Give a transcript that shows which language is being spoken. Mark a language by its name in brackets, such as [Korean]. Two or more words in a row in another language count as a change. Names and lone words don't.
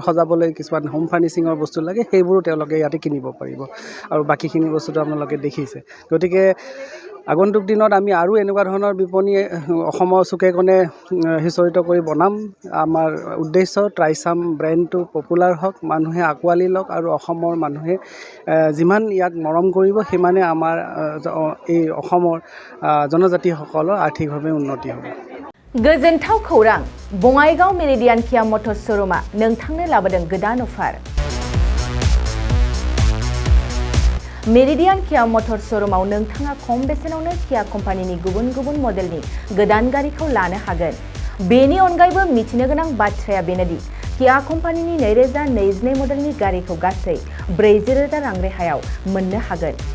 [Assamese] সজাবলৈ কিছুমান [English] home furnishingor [Assamese] বস্তু লাগে সেইবোৰো তেওঁলোকে ইয়াতে কিনিব পাৰিব আৰু বাকীখিনি বস্তুটো আপোনালোকে দেখিছে গতিকে আগন্তুক দিনত আমি আৰু এনেকুৱা ধৰণৰ বিপণী অসমৰ চুকে কোণে সিঁচৰিত কৰি বনাম আমাৰ উদ্দেশ্য ট্ৰাইচাম ব্ৰেণ্ডটো পপুলাৰ হওক মানুহে আঁকোৱালি লওক আৰু অসমৰ মানুহে যিমান ইয়াক মৰম কৰিব সিমানে আমাৰ এই অসমৰ জনজাতিসকলৰ আৰ্থিকভাৱে উন্নতি হ'ব [Bodo] गोजोनथाव खौरां बङाइगाव मेरिडियान किया मटर्स श'रुमा नोंथांनो लाबोदों गोदान अफार मेरिडियान किया मटर्स श'रुमाव नोंथाङा खम बेसेनावनो किया कम्पानिनि गुबुन गुबुन मडेलनि गोदान गारिखौ लानो हागोन बेनि अनगायैबो मिथिनो गोनां बाथ्राया बेनोदि किया कम्पानिनि 2022 मडेलनि गारिखौ गासै 40,000 रां रेहायाव मोननो हागोन